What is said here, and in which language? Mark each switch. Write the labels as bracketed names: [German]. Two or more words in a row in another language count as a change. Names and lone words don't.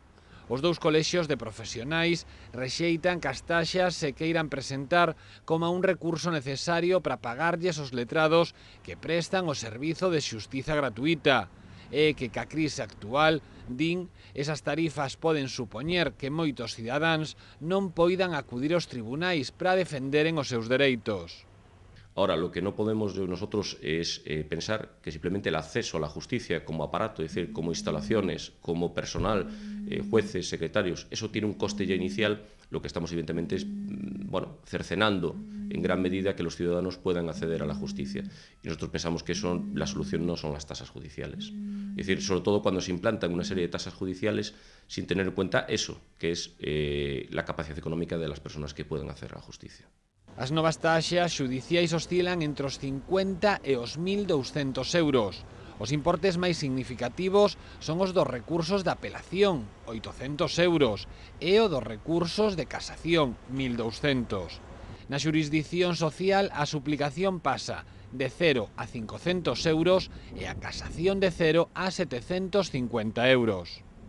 [Galician] Os dous colexios de profesionais rexeitan que as taxas se queiran presentar como un recurso necesario para pagarlles os letrados que prestan o servizo de xustiza gratuita e que ca crise actual, din, esas tarifas poden supoñer que moitos cidadáns non poidan acudir aos tribunais para defenderen os seus dereitos. [Spanish] Ahora, lo que no podemos nosotros es pensar que simplemente el acceso a la justicia como aparato, es decir, como instalaciones, como personal, jueces, secretarios, eso tiene un coste ya inicial. Lo que estamos evidentemente es cercenando en gran medida que los ciudadanos puedan acceder a la justicia. Y nosotros pensamos que eso, la solución no son las tasas judiciales. Es decir, sobre todo cuando se implantan una serie de tasas judiciales sin tener en cuenta eso, que es la capacidad económica de las personas que pueden acceder a la justicia. [Galician] As novas taxas xudiciais oscilan entre os 50 e os 1.200 euros. Os importes máis significativos son os dos recursos de apelación, 800 euros, e o dos recursos de casación, 1.200. Na xurisdicción social, a suplicación pasa de 0 a 500 euros e a casación de 0 a 750 euros.